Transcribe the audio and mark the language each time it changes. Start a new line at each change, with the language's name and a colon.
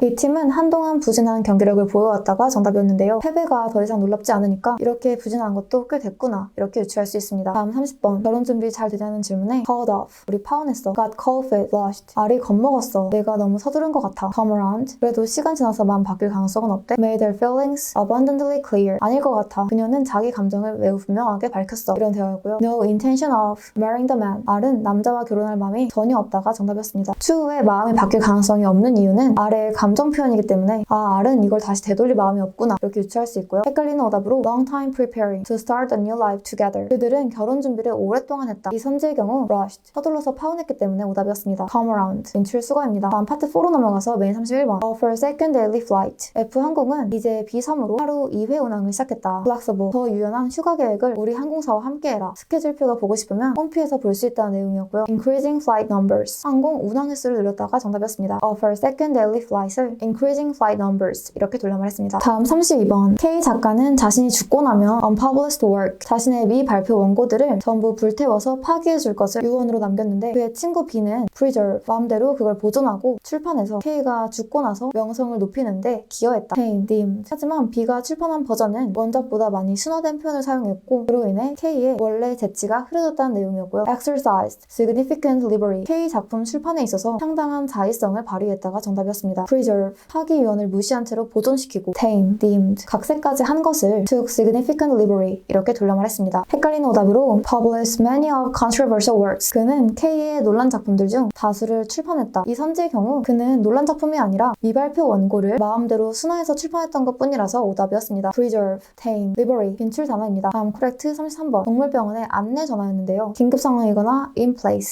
Korean: 이 팀은 한동안 부진한 경기력을 보여왔다가 정답이었는데요. 패배가 더 이상 놀랍지 않으니까 이렇게 부진한 것도 꽤 됐구나. 이렇게 유추할 수 있습니다. 다음 30번. 결혼 준비 잘 되냐는 질문에
English: called off.
Korean: 우리 파혼했어.
English: Got cold feet lost.
Korean: 알이 겁먹었어. 내가 너무 서두른 것 같아.
English: Come around.
Korean: 그래도 시간 지나서 마음 바뀔 가능성은 없대.
English: Made their feelings abundantly clear.
Korean: 아닐 것 같아. 그녀는 자기 감정을 매우 분명하게 밝혔어. 이런 대화였고요.
English: No intention of marrying the man.
Korean: 알은 남자와 결혼할 마음이 전혀 없다가 정답이었습니다. 추후에 마음이 바뀔 가능성이 없는 이유는 알의 감정 표현이기 때문에 알은 이걸 다시 되돌릴 마음이 없구나. 이렇게 유추할 수 있고요. 헷갈리는 오답으로
English: long time preparing to start a new life together.
Korean: 그들은 결혼 준비를 오랫동안 했다. 이 선지의 경우 rushed. 서둘러서 파혼했기 때문에 오답이었습니다.
English: come around.
Korean: 인출 수거입니다. 다음 파트 4로 넘어가서 메인 31번.
English: For second daily flight.
Korean: F항공은 이제 B3으로 하루 2회 운항을 시작했다.
English: flexible.
Korean: 더 유연한 휴가 계획을 우리 항공사와 함께해라. 스케줄표가 보고 싶으면 홈피에서 볼 수 있다는 내용이었고요.
English: increasing flight numbers.
Korean: 항공 운항 횟수를 늘렸다가 정답이었습니다.
English: For second daily flight
Korean: 을
English: increasing flight numbers
Korean: 이렇게 돌려 말했습니다. 다음 32번. K 작가는 자신이 죽고 나면
English: unpublished work.
Korean: 자신의 미발표 원고들을 전부 불태워서 파기해줄 것을 유언으로 남겼는데 그의 친구 B는 preserve. 마음대로 그걸 보존하고 출판해서 K가 죽고 나서 명성을 높이는데 기여했다.
English: Tame, deemed.
Korean: 하지만 B가 출판한 버전은 원작보다 많이 순화된 표현을 사용했고 그로 인해 K의 원래 재치가 흐려졌다는 내용이었고요.
English: Exercised significant liberty.
Korean: K 작품 출판에 있어서 상당한 자의성을 발휘했다가 정답이었습니다.
English: Preserve.
Korean: 파기 유언을 무시한 채로 보존시키고
English: Tame, deemed.
Korean: 각색까지 한 것을
English: took significant liberty
Korean: 이렇게 돌려 말했습니다. 헷갈리는 오답으로
English: Published many of controversial works.
Korean: 그는 K의 논란 작품들 중 다수를 출판했다. 이 선지의 경우 그는 논란 작품이 아니라 미발표 원고를 마음대로 순화해서 출판했던 것뿐이라서 오답이었습니다. Preserve, Tame, Liberty. 빈출 단어 단어입니다. 다음 코렉트 33번. 동물병원의 안내 전화였는데요. 긴급 상황이거나 in place.